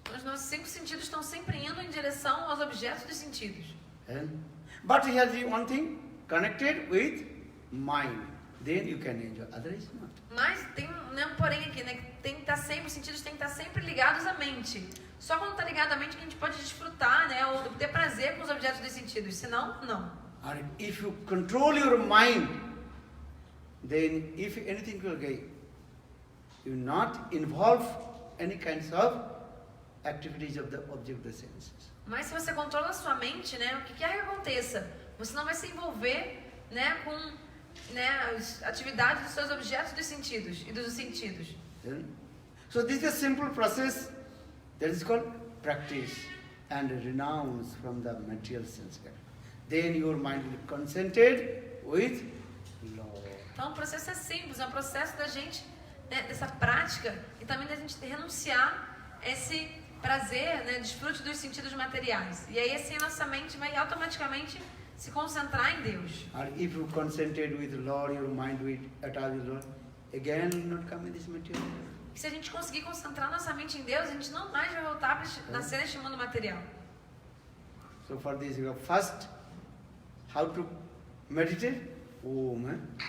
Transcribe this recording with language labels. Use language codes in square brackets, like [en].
[pt] Os nossos 5 sentidos estão sempre indo em direção aos objetos dos sentidos. [en] But here's the one thing, connected with mind. Then you can enjoy, otherwise not. [pt] Mas tem um porém aqui, né? Que tem que estar sempre, os sentidos têm que estar sempre ligados à mente. Só quando está ligado à mente que a gente pode desfrutar, né? Ou ter prazer com os objetos dos sentidos. Senão, não. [en] Or if you control your mind, then if anything will get, you not involve any kinds of activities of the object of the senses. [pt] Mas se você controla a sua mente, né? O que quer que aconteça? Você não vai se envolver, né? Com, né? As atividades dos seus objetos dos sentidos e dos sentidos. [en] So this is a simple process that is called practice and renounce from the material sense. Then your mind will be concentrated with Lord. [pt] Então o processo é simples, é um processo da gente, né, dessa prática e também da gente renunciar esse prazer, né, desfrute dos sentidos materiais. E aí assim a nossa mente vai automaticamente se concentrar em Deus. [en] Or if you concentrate with Lord, your mind will attach with Lord, again will not come in this material. [pt] E se a gente conseguir concentrar nossa mente em Deus, a gente não mais vai voltar para nascer neste mundo material. [en] So for this you have first how to meditate? Om.